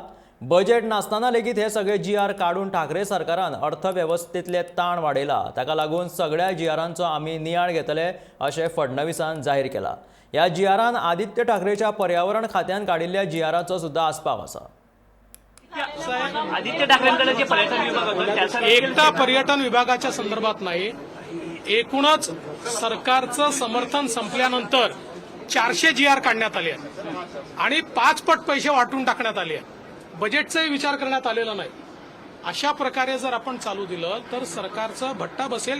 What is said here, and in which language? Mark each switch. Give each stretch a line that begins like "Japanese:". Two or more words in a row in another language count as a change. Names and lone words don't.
Konkani: बजेट नासतना लेगीत हे सगळे जीआर काडून ठाकरे सरकारान अर्थव्यवस्थेतले ताण वाडयला। ताका लागून सगळ्या जीआरांचो आमी नियाळ घेतले अशें फडणवीसान जाहीर केला। ह्या जीआरान आदित्य ठाकरेच्या पर्यावरण खात्यान काडिल्ल्या जीआराचो सुद्धा आस्पाव आसा।
Marathi: आदित्य ठाकरेंकडे जे पर्यटन विभाग होतं त्याचा एकटा पर्यटन विभागाच्या संदर्भात नाही, एकूणच सरकारचं समर्थन संपल्यानंतर 400 जीआर काढण्यात आले आहेत आणि 5 पट पैसे वाटून टाकण्यात आले आहेत। बजेटचाही विचार करण्यात आलेला नाही। अशा प्रकारे जर आपण चालू दिलं तर सरकारचा भट्टा बसेल।